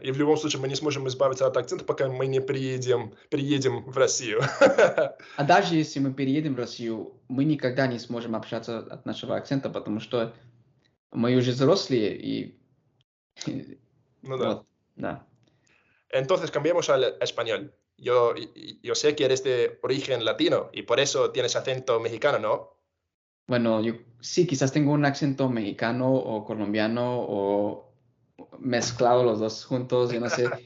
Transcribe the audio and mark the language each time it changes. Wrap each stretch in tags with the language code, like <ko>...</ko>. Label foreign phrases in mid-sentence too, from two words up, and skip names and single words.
<ru>И в любом случае мы не сможем избавиться от акцента, пока мы не приедем в Россию. А даже если мы переедем в Россию, мы никогда не сможем общаться от нашего акцента, потому что мы уже взрослые, и Ну да. вот, да.</ru> <es>Entonces cambiemos al español. Yo sé que eres de origen latino y por eso tienes acento mexicano, ¿no? Bueno, yo sí, quizás tengo un acento mexicano o colombiano o mezclado los dos juntos, yo no sé.</es>